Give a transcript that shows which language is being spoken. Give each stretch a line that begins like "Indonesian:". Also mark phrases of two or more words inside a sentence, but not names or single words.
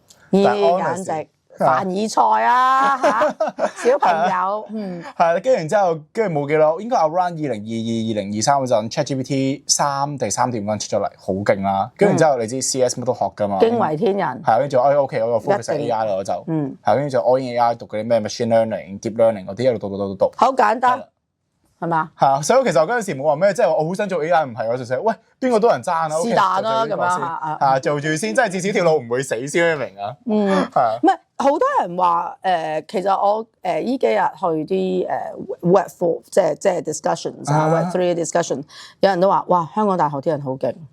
Cantonese: 簡直凡爾賽啊嚇！小朋友，係跟住然之後，跟住冇幾耐，應該 around 2022、2023嗰陣 ChatGPT 3定3.1出咗嚟，好勁啦。跟住然之後，你知 CS 乜都學㗎嘛，驚為天人。係跟住OK，我個 focus 係 AI 啦，我就係跟住就
English: all in
Cantonese: AI 讀嗰啲咩
English: machine learning、deep learning
Cantonese: 嗰啲一路讀。好簡單。係嘛？係啊，所以其實我嗰陣時冇話咩，即係我好想做 AI， 唔係我就想喂邊個多人爭啊？是但啦咁樣係做住先，即係至少條路唔會死先，你明啊？係啊。唔係好多人話其實我依幾日去啲Web 4即係 discussions 啊 Web 3 discussion， 有人都話哇香港大學啲人好勁。